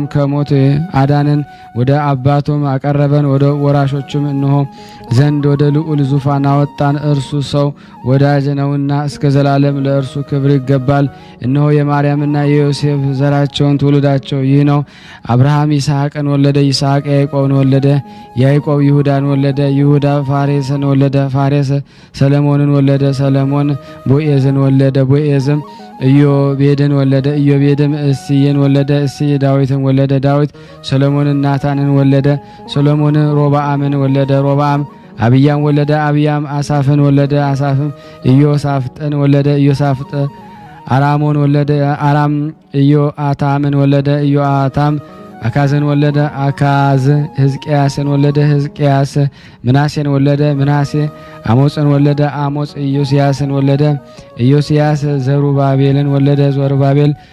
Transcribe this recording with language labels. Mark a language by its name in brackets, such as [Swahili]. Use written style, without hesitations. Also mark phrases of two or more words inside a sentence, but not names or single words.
[Amharic] ከሞት አዳነን። ወደ አባቱም አቀረበን። ወደ ወራሾቹም እንሆ ዘንድ ወደ ልዑል ዙፋን አወጣን። እርሱ ሰው ወዳጅ ነውና እስከ ዘላለም ለእርሱ ክብር ይገባል። እነሆ የማርያምና የዮሴፍ ዘራቸውን ትውልዳቸው ይህ ነው። አብርሃም ይስሐቅን ወለደ። ይስሐቅ ያዕቆብን ወለደ። ያዕቆብ ይሁዳን ወለደ። ይሁዳ ፋሬስን ወለደ። ፋሬስ ሰለሞንን ወለደ። ሰለሞን ቦዔዝን ወለደ። ቦዔዝም ኢዮቤድን ወለደ። ኢዮቤድም እሴይን ወለደ። እሴይ ዳዊትን ወለደ። ዳዊት ሰሎሞንን ናታንን ወለደ። ሰሎሞን ሮብዓምን ወለደ። ሮብዓም አብያም ወለደ። አብያም አሳፍን ወለደ። አሳፍም ኢዮሳፍጥን ወለደ። ኢዮሳፍጥ አራሞን ወለደ። አራም ኢዮአታምን ወለደ። ኢዮአታም አካዝን ወለደ። አካዝ ሕዝቅያስን ወለደ። ሕዝቅያስ ምናሴን ወለደ። ምናሴ አሞጽን ወለደ። አሞጽ ኢዮስያስን ወለደ። ኢዮስያስ ዘሩባቤልን ወለደ። ዘሩባቤል